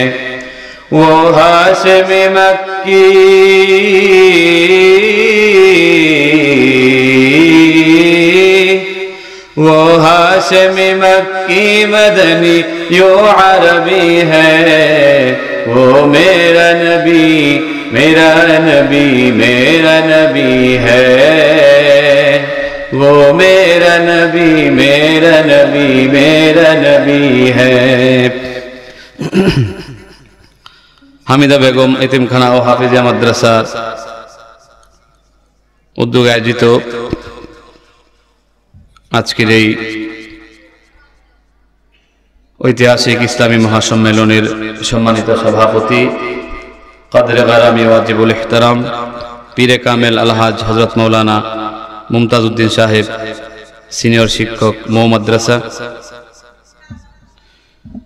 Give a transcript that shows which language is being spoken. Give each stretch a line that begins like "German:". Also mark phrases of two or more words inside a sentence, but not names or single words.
Urdu: وہ ہاشم مکی وہ ہاشم مکی مدنی یوں عربی ہے. وہ میرا نبی میرا نبی میرا نبی ہے. وہ میرا نبی میرا نبی میرا نبی ہے.
Bangla: হামিদা বেগম এতিমখানা ও হাফিজিয়া মাদ্রাসার উদ্যোগে আয়োজিত আজকের এই ঐতিহাসিক ইসলামী মহাসম্মেলনের সম্মানিত সভাপতি
Urdu: قدرِ گرامی واجب الاحترام پیرِ کامل
Bangla: আলহাজ হযরত মাওলানা মুমতাজ উদ্দিন সাহেব সিনিয়র শিক্ষক মৌ মাদ্রাসা,